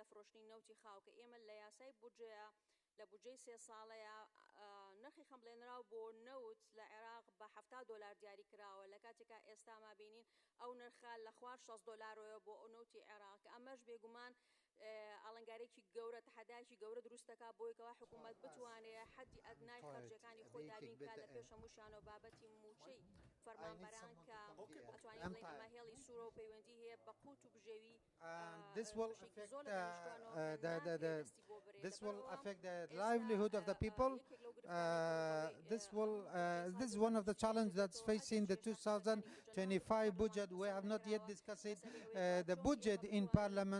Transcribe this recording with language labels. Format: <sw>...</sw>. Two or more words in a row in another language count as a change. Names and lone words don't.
<ckb>فرۆشتنی نەوتی خاو کە ئێمە لە یاسای بودجەیە لە بودجەی 3 ساڵەیە نرخی خەمبڵێنراو بۆ نەوت لە عێراق بە $70 دیاری کراوە لە کاتێکا ئێستا ما بینین ئەو نرخە لە خوار $60 بۆ ئەو نەوتی عێراق ئەمەش بێگومان ئاڵنگارێکی گەورە تەحەدایکی گەورە دروستەکە بۆی کەوا حکوومەت بتوانێت حەدی ئەدنای خەرجەکانی خۆی دابینکە لە پێش هەمووشیان و بابەتی موچەی فەرمانبەران کە ئەتوانین بڵێن ئەمە هێڵی سوورە و پەیوەندی هەیە بە قوت و بژێوی</ckb> <en>This will affect the livelihood of the people. This is one of the challenges that's facing the 2025 budget. We have not yet discussed the budget in Parliament.</en>